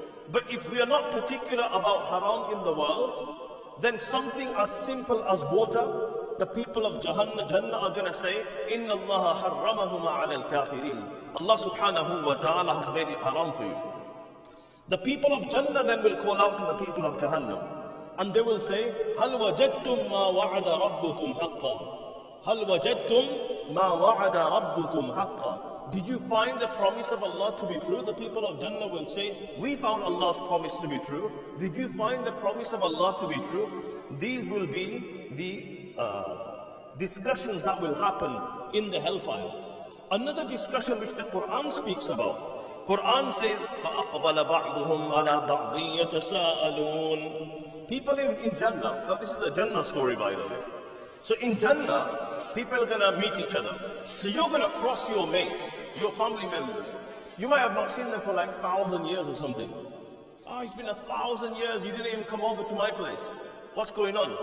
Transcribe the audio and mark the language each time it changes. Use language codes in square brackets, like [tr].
[en] But if we are not particular about haram in the world, then something as simple as water, the people of Jannah are going to say, [ar] إِنَّ اللَّهَ حَرَّمَهُمَا عَلَى الْكَافِرِينَ. [en] Allah subhanahu wa ta'ala has made it haram for you. The people of Jannah then will call out to the people of Jahannam. And they will say, [ar] هَلْ وَجَدْتُمْ مَا وَعَدَ رَبُّكُمْ حَقًّا. هَلْ وَجَدْتُمْ مَا وَعَدَ رَبُّكُمْ حَقًّا. [en] Did you find the promise of Allah to be true? The people of Jannah will say, we found Allah's promise to be true. Did you find the promise of Allah to be true? These will be the discussions that will happen in the hellfire. Another discussion which the Quran speaks about. Quran says, [ar] فَأَقْبَلَ بَعْضُهُمْ عَلَى بَعْضٍ يَتَسَاءَلُونَ. [en] People in Jannah, now this is a Jannah story by the way. So in Jannah, people are going to meet each other. So you're going to cross your mates, your family members. You might have not seen them for like 1,000 years or something. Oh, it's been 1,000 years, you didn't even come over to my place. What's going on?